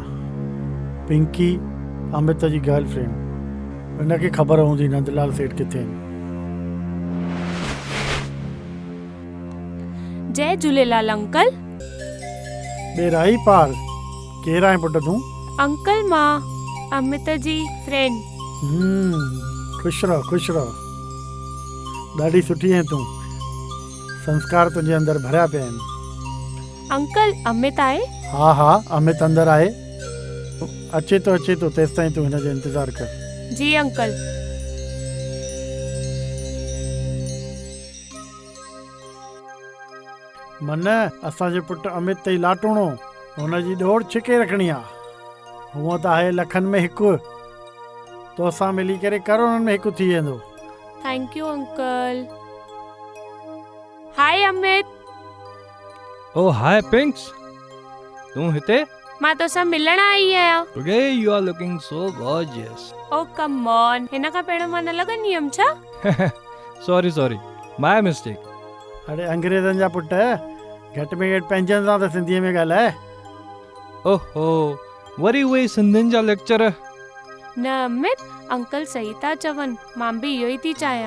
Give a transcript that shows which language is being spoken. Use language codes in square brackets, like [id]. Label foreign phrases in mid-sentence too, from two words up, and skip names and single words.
[sd] पिंकी अमित जी गर्लफ्रेंड। हिनखे ख़बर हूंदी नंदलाल सेठ किथे आहिनि। जय झूलेलाल अंकल। बेराही पार, केरु आहे पुट तूं? अंकल, मां अमित जी फ्रेंड। खुश रहो। ॾाढी सुठी आहे तूं। संस्कार तुंहिंजे अंदरि भरिया पिया आहिनि। अंकल, अमित आहे? हा, अमित अंदरि आहे। अचे तो तेसि ताईं तूं हिन जो इंतज़ारु कर। जी अंकल। मन, असांजे पुट अमित ते लाटूणो, हुनजी ॾोड़ छिके रखणी आहे। हूअं त आहे लखनि में हिकु, तोसां मिली करे करोड़नि में हिकु थी वेंदो। [en] Thank you uncle. Hi Amit. Oh hi Pinks, [sd] तूं हिते? मां तोसां मिलण आई आहियां। [en] Today you are looking so gorgeous. Oh come on, [sd] हिन खां पहिरियों मां न लॻंदी हुयमि छा? [en] Sorry, my mistake. [sd] अरे अंग्रेज़नि जा पुट, घटि में घटि पंहिंजनि सां त सिंधीअ में ॻाल्हाए। ओहो, वरी उहे सिंधियुनि जा लेक्चर। न अमित, अंकल सही था चवनि, मां बि इहो ई थी चाहियां।